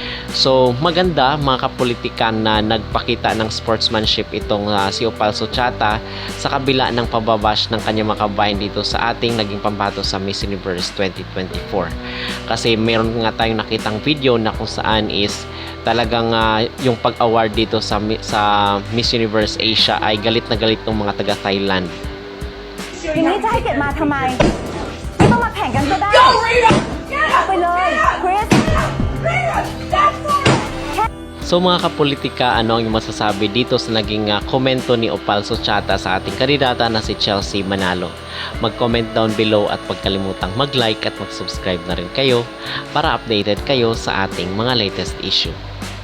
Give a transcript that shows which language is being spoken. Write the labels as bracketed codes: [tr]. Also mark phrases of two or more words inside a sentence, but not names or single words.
[tl] So maganda mga kapolitikan na nagpakita ng sportsmanship itong si Opal Suchata sa kabila ng pababash ng kanyang mga kabayan dito sa ating naging pambato sa Miss Universe 2024. Kasi meron nga tayong nakitang video na kung saan is talagang yung pag-award dito sa Miss Universe Asia ay galit na galit ng mga taga-Thailand. [th] อย่างนี้จะให้เกียรติมาทำไมไม่ต้องมาแข่งกันก็ได้เอาไปเลยคริส [tl] So mga kapolitika, ano ang masasabi dito sa naging komento ni Opal Suchata sa ating kandidata na si Chelsea Manalo? Mag-comment [en] down below [tl] at huwag kalimutang mag-like at mag-subscribe na rin kayo para updated kayo sa ating mga [en] latest issue.